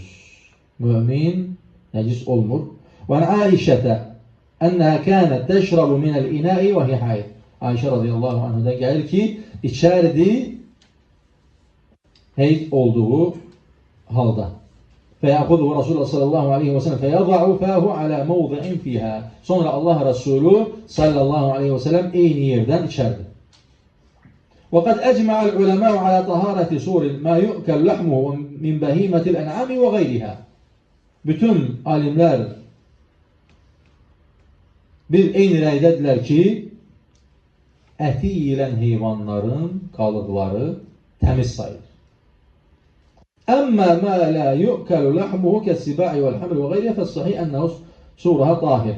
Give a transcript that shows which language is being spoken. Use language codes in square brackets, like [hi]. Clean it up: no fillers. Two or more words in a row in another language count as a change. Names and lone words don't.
[az] Mümin nəcis olmur. [ar] وعائشة أنها كانت تشرب من الإناء وهي حائض. [az] Ayşə radiyallahu anhədən gəlir ki, içərdi heyd olduğu halda. [ar] فَيَأْخُذُهُ رَسُولُ صلى الله عليه وسلم فَيَضَعُ فَاهُ عَلَى مَوْضِعٍ فِيهَا. [az] Sonra Allah Resulü [ar] صلى الله عليه وسلم [az] eyni yerden içerdi. [ar] وَقَدْ أَجْمَعَ الْعُلَمَاءُ عَلَى طَهَارَةِ سُورٍ مَا يُؤْكَلْ لَحْمُهُ مِنْ بَهِيمَةِ الْاَنْعَامِ وَغَيْرِهَا. [az] Bütün alimler bir eyni rəydədirlər ki, əti yiyilən heyvanların qalıqları təmiz sayılır. [ar] أما ما لا يؤكل لحمه كالسباع والحمير وغيرها فالصحيح أنه سؤرها طاهر.